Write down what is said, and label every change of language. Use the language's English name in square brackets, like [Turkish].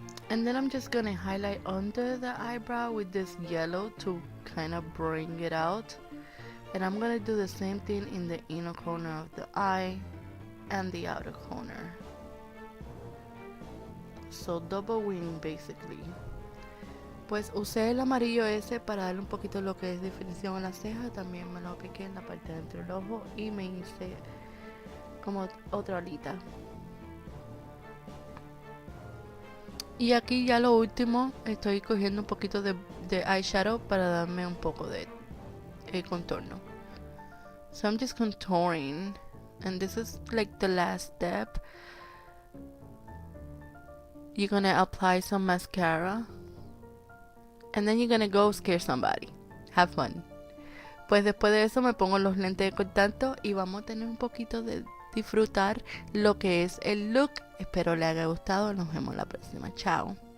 [English] And then I'm just gonna highlight under the eyebrow with this yellow to kind of bring it out. And I'm gonna do the same thing in the inner corner of the eye and the outer corner. So double wing basically. [Spanish] Pues usé el amarillo ese para darle un poquito lo que es definición a la ceja. También me lo apliqué en la parte de dentro del ojo y me hice como otra olita. Y aquí ya lo último, estoy cogiendo un poquito de eyeshadow para darme un poco de contorno. [English] So I'm just contouring, and this is like the last step. You're gonna apply some mascara, and then you're gonna go scare somebody. Have fun. [Spanish] Pues después de eso me pongo los lentes de contacto y vamos a tener un poquito de disfrutar lo que es el look. Espero les haya gustado. Nos vemos la próxima. Chao.